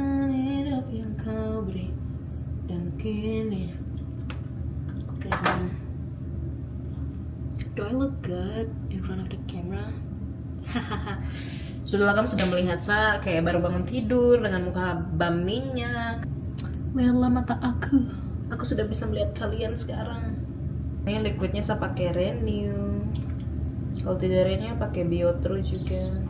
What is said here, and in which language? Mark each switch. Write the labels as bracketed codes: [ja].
[id] Hidup yang kau beri dan kini. Oke. [en] Do I look good in front of the camera? [id] Sudahlah, kamu sudah melihat saya kayak baru bangun tidur dengan muka bam minyak. Lihatlah mata aku. Aku sudah bisa melihat kalian sekarang. Ini liquidnya saya pakai Renew. Kalau tidak Renew pakai Biotro juga.